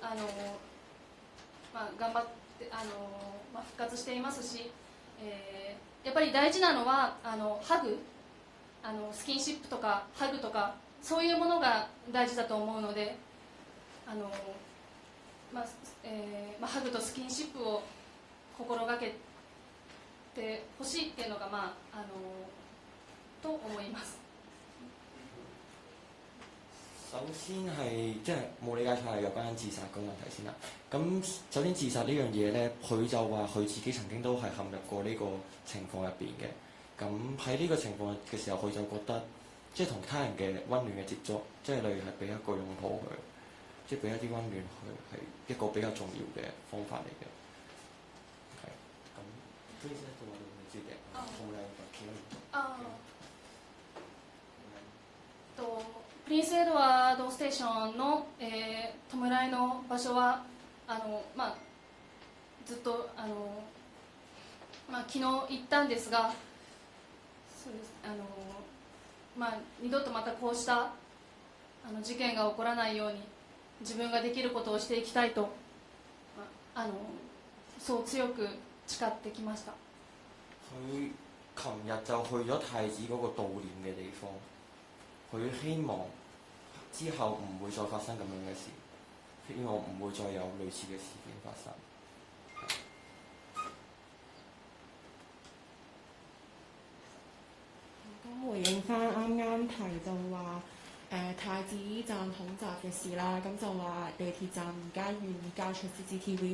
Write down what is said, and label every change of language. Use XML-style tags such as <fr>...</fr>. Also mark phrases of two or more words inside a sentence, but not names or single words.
<ja>頑張って復活していますし、やっぱり大事なのはハグ、スキンシップとかハグとかそういうものが大事だと思うので、ハグとスキンシップを心がけてほしいっていうのが、と思います。</ja> <yue>首先係即係冇理解錯係有關自殺個問題先啦。咁首先自殺呢樣嘢咧，佢就話佢自己曾經都係陷入過呢個情況入邊嘅。咁喺呢個情況嘅時候，佢就覺得即係同他人嘅温暖嘅接觸，即係例如係俾一個擁抱佢，即係俾一啲温暖佢，係一個比較重要嘅方法嚟嘅。係咁，呢啲都我哋唔知嘅，好靚</yue> <ja>プリンスエドワードステーションの、弔いの場所はずっと昨日行ったんですが、そうです二度とまたこうした事件が起こらないように自分ができることをしていきたいと、そう強く誓ってきました。</ja> <yue>佢琴日就去咗太子嗰個悼念嘅地方，佢希望之後唔會再發生咁樣嘅事，希望唔會再有類似嘅事件發生。咁回應翻啱啱提到話太子站恐襲嘅事啦，咁就話地鐵站而家願意交出 CCTV。</yue>